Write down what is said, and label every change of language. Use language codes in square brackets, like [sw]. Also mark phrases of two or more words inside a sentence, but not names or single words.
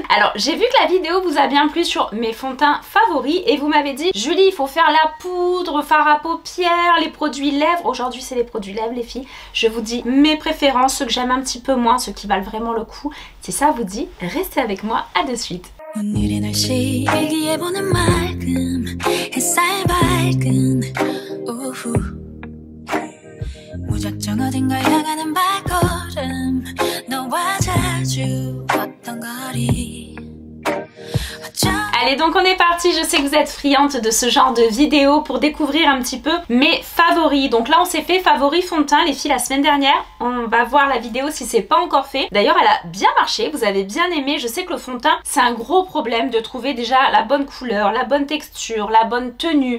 [fr] Alors j'ai vu que la vidéo vous a bien plu sur mes fonds de teint favoris et vous m'avez dit Julie il faut faire la poudre, fard à paupières, les produits lèvres. Aujourd'hui c'est les produits lèvres les filles. Je vous dis mes préférences, ceux que j'aime un petit peu moins, ceux qui valent vraiment le coup. Si ça vous dit, restez avec moi, à de suite. [ko] 무작정 어딘가 향하는 발걸음 너와 자주 걷던 거리 [fr] Allez, donc on est parti. Je sais que vous êtes friandes de ce genre de vidéo pour découvrir un petit peu mes favoris. Donc là on s'est fait favoris fond de teint les filles la semaine dernière. On va voir la vidéo si c'est pas encore fait. D'ailleurs elle a bien marché, vous avez bien aimé. Je sais que le fond de teint c'est un gros problème de trouver déjà la bonne couleur, la bonne texture, la bonne tenue.